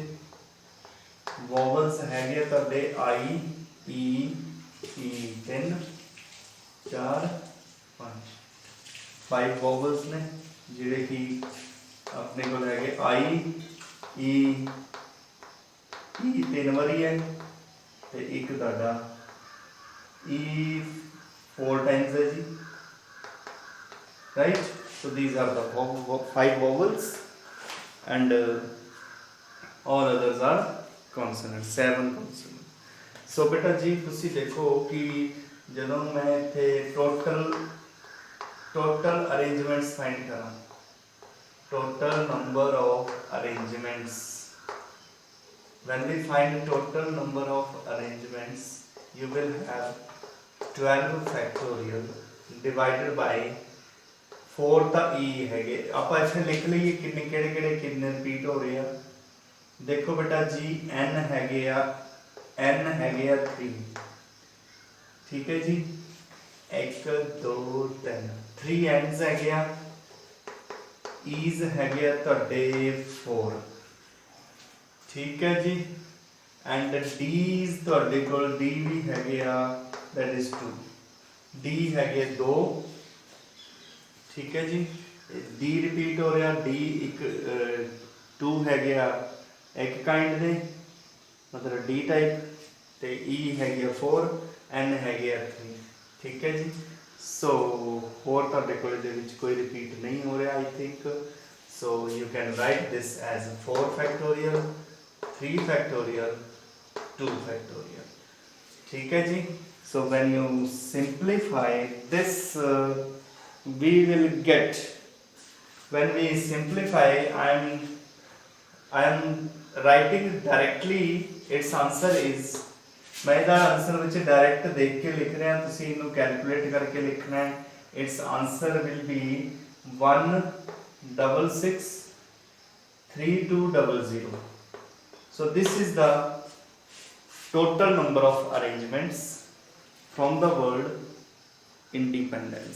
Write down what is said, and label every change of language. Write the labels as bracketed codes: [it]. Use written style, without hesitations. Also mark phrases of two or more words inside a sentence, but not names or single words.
[pa] ਵੋਵਲਸ ਹੈਗੇ ਤੁਹਾਡੇ I E E 3 4 5 5 ਵੋਵਲਸ ਨੇ ਜਿਹੜੇ ਕਿ ਆਪਣੇ ਕੋਲ ਹੈਗੇ I E E 3 ਵਾਰੀ ਹੈ ਤੇ ਇੱਕ ਤੁਹਾਡਾ E 4 times ਹੈ ਜੀ, [en] right? So these are the 5 vowels and all others are consonants, 7 consonants. So [pa] ਬੇਟਾ ਜੀ ਤੁਸੀਂ ਦੇਖੋ ਕਿ ਜਦੋਂ ਮੈਂ ਇੱਥੇ [en] total arrangements find ਕਰਾਂ, total number of arrangements, when we find total number of arrangements you will have 12 factorial divided by 4 [pa] ਤਾਂ E ਹੈਗੇ, ਆਪਾਂ ਇੱਥੇ ਲਿਖ ਲਈਏ ਕਿੰਨੇ ਕਿਹੜੇ ਰਿਪੀਟ ਹੋ ਰਹੇ ਆ। ਦੇਖੋ ਬੇਟਾ ਜੀ N ਹੈਗੇ ਆ 3, ਠੀਕ ਹੈ ਜੀ, 1 2 3 3 N's ਹੈਗੇ ਆ, E's ਹੈਗੇ ਆ ਤੁਹਾਡੇ 4, ਠੀਕ ਹੈ ਜੀ, ਐਂਡ D's ਤੁਹਾਡੇ ਕੋਲ D ਵੀ ਹੈਗੇ ਆ [en] that is [pa] 2, D ਹੈਗੇ 2, ਠੀਕ ਹੈ ਜੀ, D ਰਿਪੀਟ ਹੋ ਰਿਹਾ, D ਇੱਕ 2 ਹੈਗੇ ਆ ਇੱਕ ਕਾਈਂਡ ਦੇ ਮਤਲਬ D ਟਾਈਪ ਤੇ E ਹੈਗੇ 4, N ਹੈਗੇ 3, ਠੀਕ ਹੈ ਜੀ। ਸੋ ਹੋਰ ਤੁਹਾਡੇ ਕੋਲ ਇਹਦੇ ਵਿੱਚ ਕੋਈ ਰਿਪੀਟ ਨਹੀਂ ਹੋ ਰਿਹਾ [en] I think, so you can write this as 4 factorial 3 factorial 2 factorial, [pa] ਠੀਕ ਹੈ ਜੀ। [en] So when you simplify this we will get, when we simplify I am writing directly its answer is, [pa] मैं ਇਹਦਾ ਆਨਸਰ ਵਿੱਚ ਡਾਇਰੈਕਟ ਦੇਖ ਕੇ ਲਿਖ ਰਿਹਾ, ਤੁਸੀਂ ਇਹਨੂੰ ਕੈਲਕੂਲੇਟ ਕਰਕੇ ਲਿਖਣਾ ਹੈ। [en] its answer will be 166 3200. so this is the total number of arrangements from the word independence.